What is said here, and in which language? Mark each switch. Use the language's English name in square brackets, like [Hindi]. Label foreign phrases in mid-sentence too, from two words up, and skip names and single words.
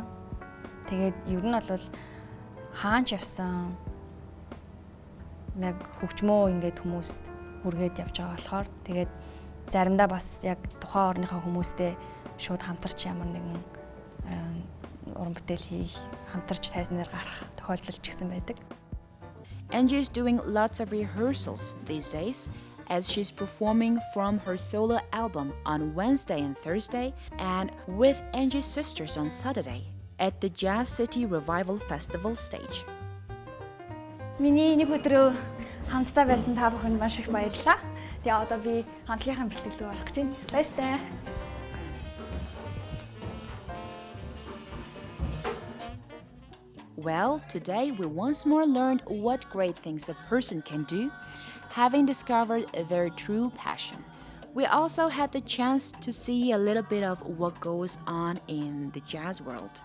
[Mongolian] Тэгээд ер нь бол хаач явсан яг хөгжмөө ингээд хүмүүст хүргээд явж байгаа болохоор тэгээд заримдаа бас яг тухайн орныхоо хүмүүстэй шууд хамтарч ямар нэгэн уран бүтээл хийх, хамтарч тайзнаар гарах тохиолдол ч гэсэн байдаг. [English] Enji is doing lots of rehearsals these days as she's performing from her solo album on Wednesday and Thursday and with Enji's sisters on Saturday at the Jazz City Revival Festival stage. [Mongolian] Миний нэг өдрөө хамтдаа байсан та бүхэнд маш их баярлалаа. Тэгээ одоо би хамтлагийн бэлтгэл рүү орох гэж байна. Баяртай. [English] Well, today we once more learned what great things a person can do, having discovered their true passion. We also had the chance to see a little bit of what goes on in the jazz world.